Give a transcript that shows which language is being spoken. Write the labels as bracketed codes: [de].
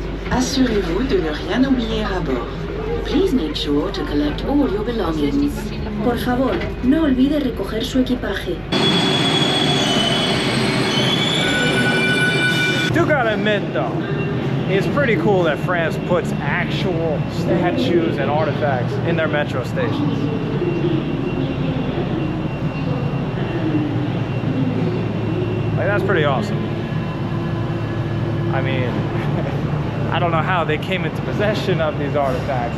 [fr] Assurez-vous de ne rien oublier à bord. [en] Please make sure to collect all your belongings. [es] Por favor, no olvide recoger su equipaje. [en] Do gotta admit though, it's pretty cool that France puts actual statues and artifacts in their metro stations. Like, that's pretty awesome. I mean, I don't know how they came into possession of these artifacts.